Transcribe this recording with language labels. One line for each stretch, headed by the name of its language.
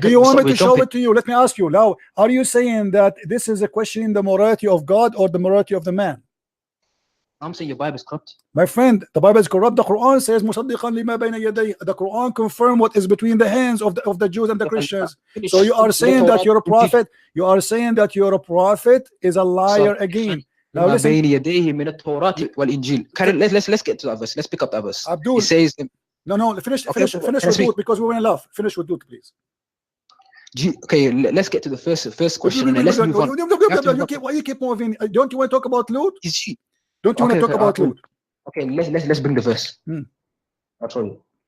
English: Do you want me to show it to you? Let me ask you now. Are you saying that this is a question in the morality of God or the morality of the man? I'm saying your Bible is corrupt. My friend, the Bible is corrupt. The Quran says
Arabic: مُصَدِّقًا لِمَا بَيْنَ يَدَيْهِ.
English: The Quran confirm what is between the hands of the Jews and the Christians. So you are saying that you're a prophet. You are saying that you're a prophet is a liar again. Now listen.
Arabic: بين يديه من التوراة والإنجيل.
English: Let's get to that verse. Let's pick up that verse. Abdul. It says No, finish Okay, with Luke because we want to laugh. Finish with Luke, please. okay, let's get to the first question and then let's move on. Why you keep moving? Don't you want to talk about Lut? Don't you want to talk about Lut? Okay, let's bring the verse. I'll show you.